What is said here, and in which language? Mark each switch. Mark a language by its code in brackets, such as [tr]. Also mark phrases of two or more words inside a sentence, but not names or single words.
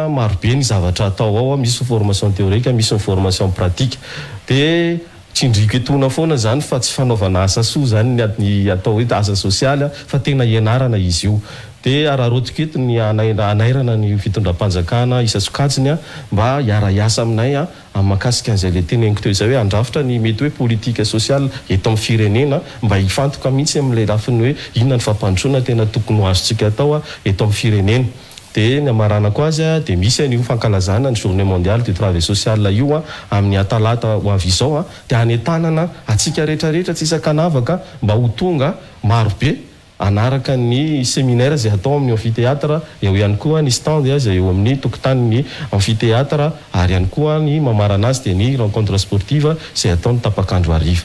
[mg] marobe ny zavatra atao ao misy [fr] formation théorique [mg] misy ny [fr] formation pratique [mg] dia tsindriko etona foana zany fa tsy fanaovana asa soa zany ny atao hoe asa sosialy fa tena ianarana izy io dia araharotiko eto ny anairana ny fitondram-panjakana isa-sokatsiny mba hiara-iasa aminay makasika an'izay le teneniko teo izay hoe andrafitra ny mety hoe politika sosialy eto amin'ny firenena mba hifantoka mihitsy amin'ilay lafiny hoe inona ny fampandrosoana tena tokony ho azontsika atao eto amin'ny firenena dia ny amaranako azy a dia misy an'io fankalazana ny [fr] journée mondiale du travail social [mg] io a amin'ny atalata ho avy izao a dia hanetanana atsika rehetrarehetra tsy isan-kanavaka mba ho tonga marobe anaraka ny séminaire zay atao amin'ny amphithéâtre eo ihany koa ny stand zay eo amin'ny tokotany ny amphithéâtre ary ihany koa ny mamarana azy dia ny [fr] rencontre sportive [mg] zay atao ny tapakandro ariva.